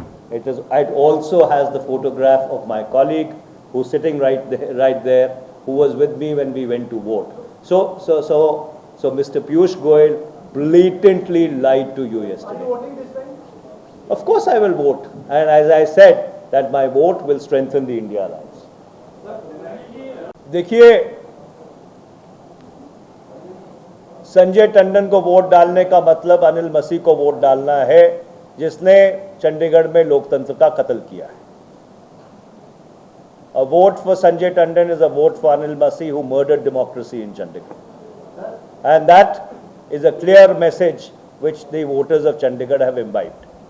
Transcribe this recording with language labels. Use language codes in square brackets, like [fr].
[en] It also has the photograph of my colleague who's sitting right there, who was with me when we went to vote. So Mr. Piyush Goyal blatantly lied to you yesterday. Are you voting this time? Of course I will vote, and as I said that my vote will strengthen the India Alliance. [hi] देखिए, संजय टंडन को vote डालने का मतलब अनिल मसीह को vote डालना है, जिसने चंडीगढ़ में लोकतंत्र का कत्ल किया है। [en] A vote for Sanjay Tandon is a vote for Anil Masih, who murdered democracy in Chandigarh. And that is a clear message which the voters of Chandigarh have imbibed.